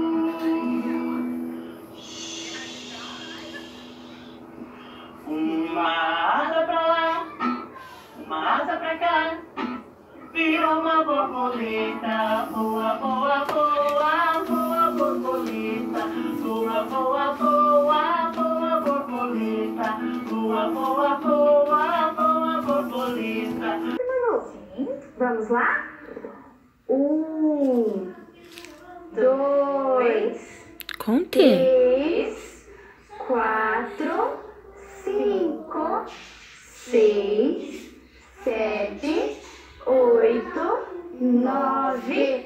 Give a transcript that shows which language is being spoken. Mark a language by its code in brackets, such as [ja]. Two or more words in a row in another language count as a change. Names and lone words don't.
[pt] Uma asa pra lá, uma asa pra cá, virou uma borboleta. Voa, voa, voa, voa, borboleta. Voa, voa, voa, voa, borboleta. Voa, voa, voa, voa, borboleta. Vamos lá? 1, 2, Conte. 3, 4, 5, 6, 7, 8, 9.